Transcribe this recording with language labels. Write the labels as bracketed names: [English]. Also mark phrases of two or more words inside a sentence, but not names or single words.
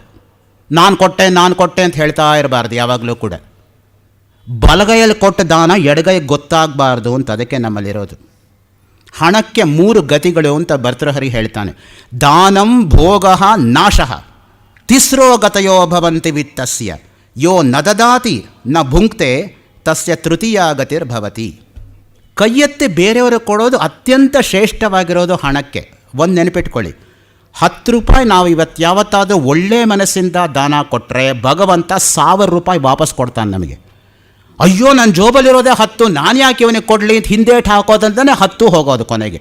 [Kannada] ನಾನು ಕೊಟ್ಟೆ ಅಂತ ಹೇಳ್ತಾ ಇರಬಾರ್ದು ಯಾವಾಗಲೂ ಕೂಡ. ಬಲಗೈಯಲ್ಲಿ ಕೊಟ್ಟ ದಾನ ಎಡಗೈ ಗೊತ್ತಾಗಬಾರ್ದು ಅಂತ ಅದಕ್ಕೆ ನಮ್ಮಲ್ಲಿರೋದು. ಹಣಕ್ಕೆ 3 ಗತಿಗಳು ಅಂತ ಭರ್ತೃಹರಿ ಹೇಳ್ತಾನೆ. [Sanskrit] ದಾನಂ ಭೋಗ ನಾಶಃ, ತಿಸ್ರೋ ಗತಯೋ ಭವಂತಿ ವಿತ್ತಸ್ಯ, ಯೋ ನ ದದಾತಿ ನ ಭುಂಕ್ತೆ ತಸ್ಯ ತೃತೀಯ ಗತಿರ್ಭವತಿ. [Kannada] ಕೈಯೆತ್ತಿ ಬೇರೆಯವರು ಕೊಡೋದು ಅತ್ಯಂತ ಶ್ರೇಷ್ಠವಾಗಿರೋದು ಹಣಕ್ಕೆ. ಒಂದು ನೆನಪಿಟ್ಕೊಳ್ಳಿ, 10 ರೂಪಾಯಿ ನಾವು ಇವತ್ತು ಯಾವತ್ತಾದರೂ ಒಳ್ಳೆಯ ಮನಸ್ಸಿಂದ ದಾನ ಕೊಟ್ಟರೆ ಭಗವಂತ 1000 ರೂಪಾಯಿ ವಾಪಸ್ ಕೊಡ್ತಾನೆ ನಮಗೆ. ಅಯ್ಯೋ ನನ್ನ ಜೋಬಲ್ಲಿರೋದೇ 10, ನಾನು ಯಾಕೆ ಇವನಿಗೆ ಕೊಡಲಿ ಅಂತ ಹಿಂದೇಟು ಹಾಕೋದಂತಾನೆ 10 ಹೋಗೋದು ಕೊನೆಗೆ.